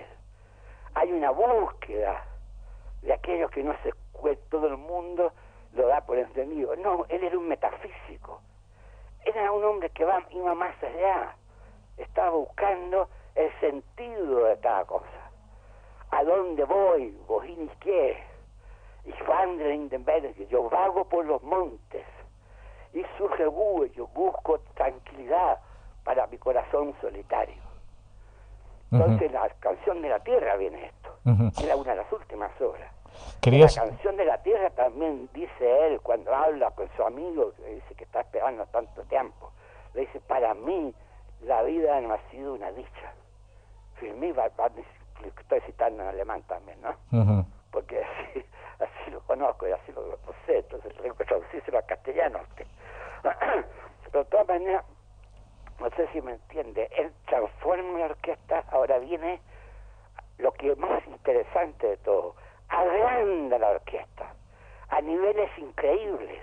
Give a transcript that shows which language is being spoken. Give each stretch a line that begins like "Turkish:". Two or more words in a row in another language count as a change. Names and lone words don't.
Spanish: Hay una búsqueda de aquellos que no se todo el mundo lo da por entendido. No, él era un metafísico. Era un hombre que iba más allá. Estaba buscando el sentido de cada cosa. ¿A dónde voy?
German: Wohin ich gehe? Ich wandere in den Bergen.
Spanish: Yo vago por los montes. Y surge Ruhe. Yo busco tranquilidad para mi corazón solitario. Entonces, la canción de la tierra viene esto. Era una de las últimas obras. La canción de la tierra también dice él, cuando habla con su amigo, que dice que está esperando tanto tiempo, le dice: para mí la vida no ha sido una dicha.
German: Für mich war
Spanish: estoy citando en alemán también, ¿no? Porque así lo conozco y así lo sé, entonces tengo que traducírselo a castellano. Pero de todas maneras, no sé si me entiende, él transforma la orquesta. Ahora viene lo que es más interesante de todo: agranda la orquesta a niveles increíbles.